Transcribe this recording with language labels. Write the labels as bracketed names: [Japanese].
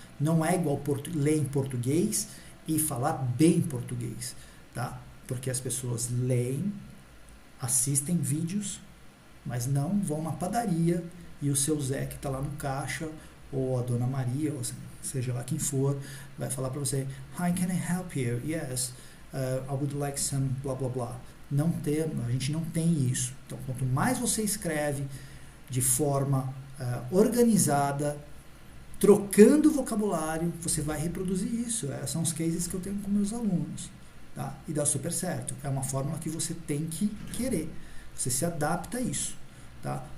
[Portuguese] Não é igual ler em português e falar bem português, tá? Porque as pessoas leem, assistem vídeos, mas não vão na padaria e o seu Zé que está lá no caixa, ou a Dona Maria, ou seja lá quem for, vai falar para você: [English] Hi, can I help you? Yes, I would like some blá blá blá. [Portuguese] A gente não tem isso. Então, quanto mais você escreve de forma organizada, trocando vocabulário, você vai reproduzir isso. São os cases que eu tenho com meus alunos. Tá? E dá super certo. É uma fórmula que você tem que querer. Você se adapta a isso. Tá?